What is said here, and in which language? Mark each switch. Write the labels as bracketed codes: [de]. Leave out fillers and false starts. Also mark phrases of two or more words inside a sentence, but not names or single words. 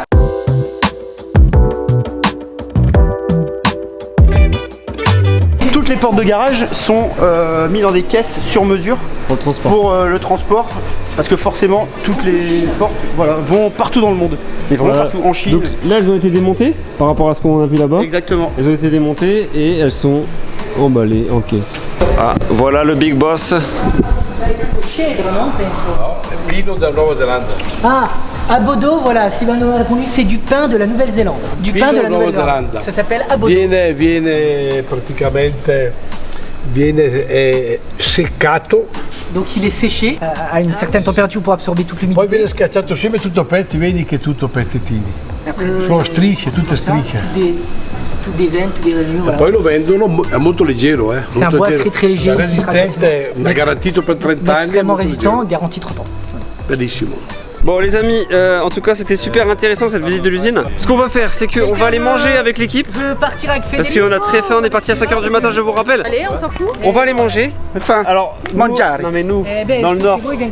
[fr] Toutes les portes de garage sont mises dans des caisses sur mesure Pour le transport. pour le transport, parce que forcément toutes les portes vont partout dans le monde. Et vraiment Voilà. partout en Chine. Donc là, elles ont été démontées par rapport à ce qu'on a vu là-bas. Exactement. Elles ont été démontées et elles sont emballées en caisse. Ah, voilà le [en] big boss. [it] Vino da Nuova Zelanda. [fr] Ah, à Bodo, voilà, Sylvain nous a répondu, c'est du pain de la Nouvelle-Zélande. Du pain de la [it] Nuova [fr] Nouvelle-Zélande. [it] Zelanda. [fr] Ça s'appelle Abodo. [it] Viene praticamente seccato, [fr] Donc il est séché à une certaine température pour absorber toute [it] poi [fr] l'humidité. [it] viene schiacciato insieme tutto a pezzi, vedi che è tutto a pezzettini. [fr] Après, [it] Sono strisce, tutte strisce. [fr] Toutes des veines, toutes des résineux, voilà. [it] Poi lo vendono, è molto leggero, eh. [fr] C'est un [it] molto [fr] bois [it] leggero. [fr] très léger. [it] È [fr] qui sera [it] resistente, [fr] facilement- [it] è garantito per 30 anni. è [fr] extrêmement [it] molto [fr] résistant, [it] leggero. [fr] garantie 30 ans. [it] Bellissimo. [fr] Bon les amis, en tout cas c'était super intéressant cette visite de l'usine. Ce qu'on va faire, c'est qu'on va aller manger avec l'équipe. Je veux partir avec Federico. Parce qu'on a très faim, on est parti à 5h du matin, je vous rappelle. Allez, on s'en fout. On va aller manger. Enfin, Alors, [it] Mangiare. [fr] non mais nous, Eh ben, dans le c'est nord, bon, il vient de